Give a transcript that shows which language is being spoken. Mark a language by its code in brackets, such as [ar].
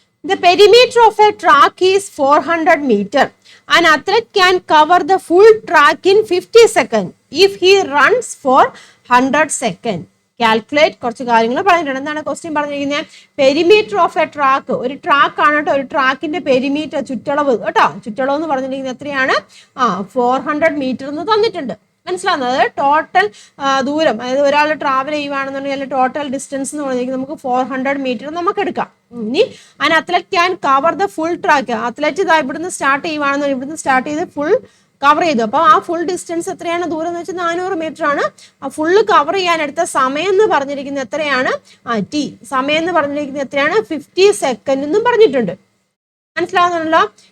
[en] The perimeter of a track is 400 meter. An athlete can cover the full track in 50 seconds if he runs for 100 seconds. [ml] Calculate കുറച്ച് കാര്യങ്ങൾ പറഞ്ഞിട്ടുണ്ട്. എന്താണ് question പറഞ്ഞിരിക്കുന്നത്? [en] Perimeter of a track. [ml] ഒരു track ആണ് കേട്ടോ. ഒരു ട്രാക്കിന്റെ perimeter, ചുറ്റളവ് കേട്ടോ. ചുറ്റളവ് എന്ന് പറഞ്ഞിരിക്കുന്നത് എത്രയാണ്? 400 മീറ്റർ എന്ന് തന്നിട്ടുണ്ട്. മനസ്സിലാവുന്നത്? ടോട്ടൽ ദൂരം, അതായത് ഒരാൾ ട്രാവൽ ചെയ്യുവാണെന്നുണ്ടെങ്കിൽ ടോട്ടൽ ഡിസ്റ്റൻസ് എന്ന് പറഞ്ഞിരിക്കുന്നത് നമുക്ക് 400 മീറ്റർ നമുക്ക് എടുക്കാം. [en] ഇനി an athlete can cover the full track. [ml] Athlete ഇവിടുന്ന് സ്റ്റാർട്ട് ചെയ്യുവാണെന്നുണ്ടെങ്കിൽ ഇവിടുന്ന് സ്റ്റാർട്ട് ചെയ്ത് ഫുൾ കവർ ചെയ്തു. അപ്പൊ ആ ഫുൾ ഡിസ്റ്റൻസ് എത്രയാണ്? ദൂരം എന്ന് വെച്ചാൽ 400 മീറ്റർ ആണ്. ആ ഫുള്ള് കവർ ചെയ്യാൻ എടുത്ത സമയം എന്ന് പറഞ്ഞിരിക്കുന്നത് എത്രയാണ്? ടി. സമയം എന്ന് പറഞ്ഞിരിക്കുന്നത് എത്രയാണ്? 50 സെക്കൻഡ് എന്നും പറഞ്ഞിട്ടുണ്ട്. മനസ്സിലാവുന്നുണ്ടല്ലോ?